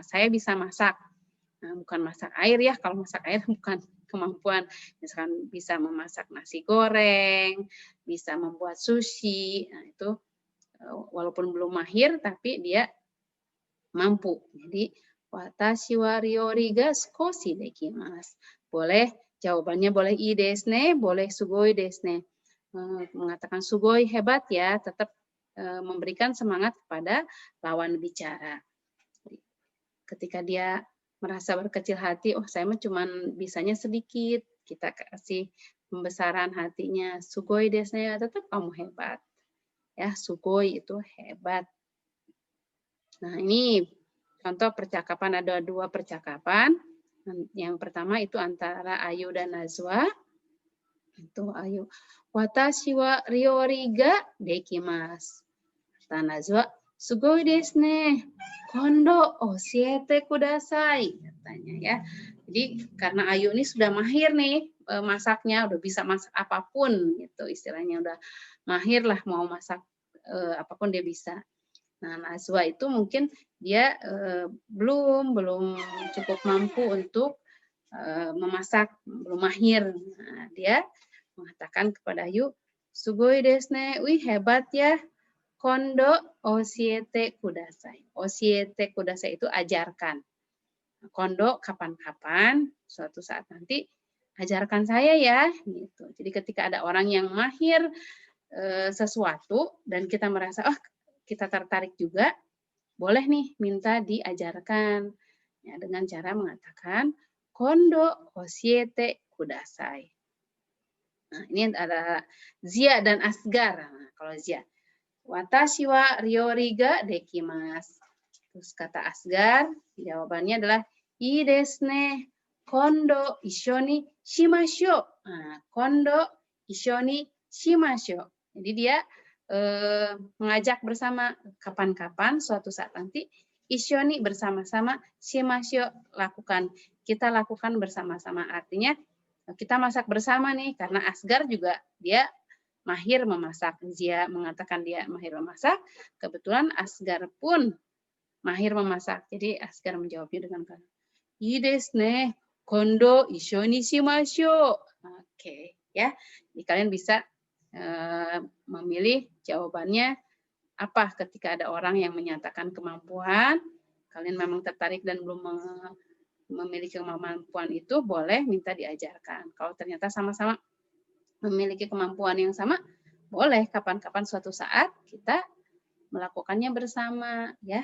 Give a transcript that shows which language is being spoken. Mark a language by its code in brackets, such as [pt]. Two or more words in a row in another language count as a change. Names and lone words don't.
[id] Saya bisa masak. Nah, bukan masak air ya, kalau masak air bukan kemampuan. Misalkan bisa memasak nasi goreng, bisa membuat sushi. Nah, itu walaupun belum mahir, tapi dia mampu. Jadi, [ja] 私は料理が少しできます. [id] Boleh, jawabannya boleh [ja] いですね, boleh すごいですね. [id] Mengatakan sugoi hebat ya, tetap memberikan semangat kepada lawan bicara. Ketika dia merasa berkecil hati, oh saya mah cuman bisanya sedikit, kita kasih pembesaran hatinya, [ja] すごいですね, [id] tetap kamu hebat. Ya, sugoi itu hebat. Nah, ini contoh percakapan, ada 2 percakapan. Yang pertama itu antara Ayu dan Najwa. Itu Ayu. [ja] 私は料理ができます. [id] Kata Najwa, [ja] すごいですね. 今度教えてください. [id] Katanya ya. Jadi karena Ayu ini sudah mahir nih masaknya, udah bisa masak apapun gitu istilahnya, udah mahir lah mau masak apapun dia bisa. Nah, Najwa itu mungkin dia belum cukup mampu untuk memasak, belum mahir. Nah, dia mengatakan kepada Ayu, [ja] すごいですね, [id] wih hebat ya. [ja] 今度教えてください. 教えてください [id] itu ajarkan. Kondo kapan-kapan, suatu saat nanti ajarkan saya ya, gitu. Jadi ketika ada orang yang mahir sesuatu dan kita merasa, oh kita tertarik juga, boleh nih minta diajarkan. Ya, dengan cara mengatakan, [ja] 今度教えてください. [id] Nah, ini ada Zia dan Asgar. Nah, kalau Zia, [ja] 私は料理ができます. [id] Terus kata Asgar, jawabannya adalah [ja] いいですね. 今度一緒しましょう. Nah, 今度一緒しましょう. [id] Jadi dia mengajak bersama kapan-kapan suatu saat nanti ishou bersama-sama shimashou lakukan. Kita lakukan bersama-sama. Artinya kita masak bersama nih karena Asgar juga dia mahir memasak. Zia mengatakan dia mahir memasak. Kebetulan Asgar pun mahir memasak. Jadi Asgar menjawabnya dengan kata, [ja] "いいですね. 今度一緒にしましょう." [id] Oke, ya. Jadi kalian bisa memilih jawabannya apa ketika ada orang yang menyatakan kemampuan, kalian memang tertarik dan belum memiliki kemampuan itu, boleh minta diajarkan. Kalau ternyata sama-sama memiliki kemampuan yang sama, boleh kapan-kapan suatu saat kita melakukannya bersama, ya.